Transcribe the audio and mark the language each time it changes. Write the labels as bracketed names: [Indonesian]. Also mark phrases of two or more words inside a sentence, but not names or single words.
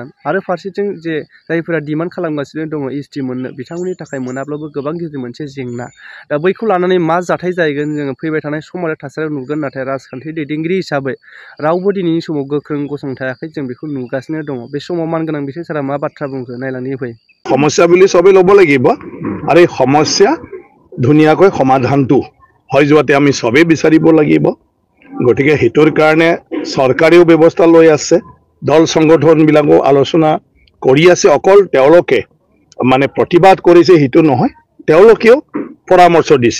[Bodo] आरो फारसेथिं जे जायफोरा डिमान्ड खालामगासिनो दङ एसटि मोननो, बिथांमोननि थाखाय मोनाब्लाबो गोबां गिदिर मोनसे जेंना। दा बैखौ लानानै मा जाथाय जाहैगोन जोङो फैबाय थानाय सम आरो थासारियाव नुगोन। नाथाय राजखान्थि दैदेनगिरि हिसाबै रावबो दिनैनि समाव गोख्रों गसंथायाखै, जों बेखौ नुगासिनो दङ। बे समाव मानगोनां बिथांसोरा मा बाथ्रा बुंखो नायलांनि फै। [Assamese] সমস্যা বুলি সবে ল'ব লাগিব, আৰু এই সমস্যা ধুনীয়াকৈ সমাধানটো হৈ যোৱাতে আমি সবেই বিচাৰিব লাগিব। গতিকে সেইটোৰ কাৰণে চৰকাৰেও ব্যৱস্থা লৈ আছে, দল সংগঠনবিলাকো আলোচনা কৰি আছে। অকল তেওঁলোকে মানে প্ৰতিবাদ কৰিছে সেইটো নহয়, তেওঁলোকেও পৰামৰ্শ দিছে।